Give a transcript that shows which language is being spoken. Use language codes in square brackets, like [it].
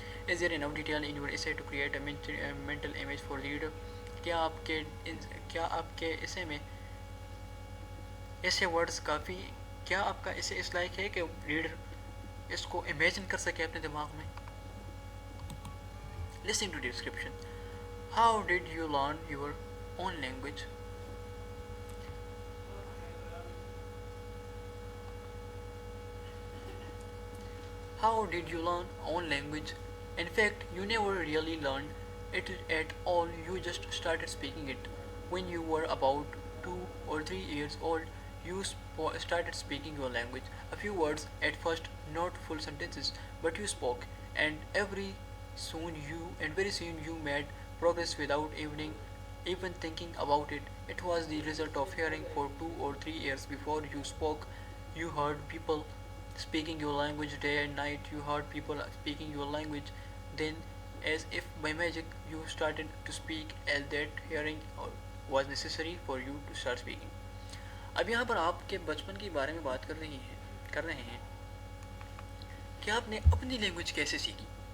[ur] Is there enough detail in your essay to create a mental image for the reader, کیا آپ کے اسے میں ایسے ورڈز کافی, کیا آپ کا اسے اس لائق ہے کہ ریڈر اس کو امیجن کر سکے اپنے دماغ میں. [en] Listen to the description. How did you learn your own language? How did you learn own language? In fact, you never really learned it at all. You just started speaking it. When you were about 2 or 3 years old, you started speaking your language. A few words at first, not full sentences, but you spoke, and very soon you made progress without even thinking about it. It was the result of hearing for 2 or 3 years before you spoke. You heard people speaking your language day and night. You heard people speaking your language. Then, as if by magic, you started to speak, as that hearing was necessary for you to start speaking. [ur] اب یہاں پر آپ کے بچپن کے بارے میں بات کر رہے ہیں کہ آپ نے اپنی لینگویج کیسے سیکھی.